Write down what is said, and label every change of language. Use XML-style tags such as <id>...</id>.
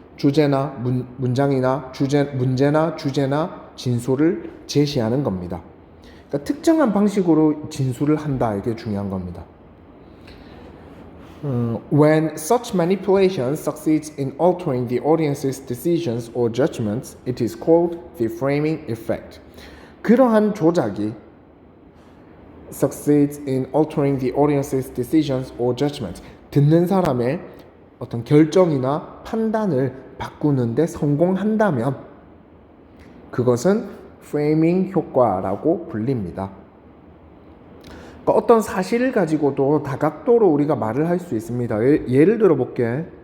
<ko>주제나 문장이나 문제나 주제나 진술을 제시하는 겁니다. 그러니까 특정한 방식으로 진술을 한다. 이게 중요한 겁니다.</ko> <en>When such manipulation succeeds in altering the audience's decisions or judgments, it is called the framing effect.</en> <ko>그러한 조작이</ko> <en>succeeds in altering the audience's decisions or judgments.</en> <ko>듣는 사람의 어떤 결정이나 판단을 바꾸는데 성공한다면 그것은 프레이밍 효과라고 불립니다. 그러니까 어떤 사실을 가지고도 다각도로 우리가 말을 할 수 있습니다. 예를 들어볼게.</ko>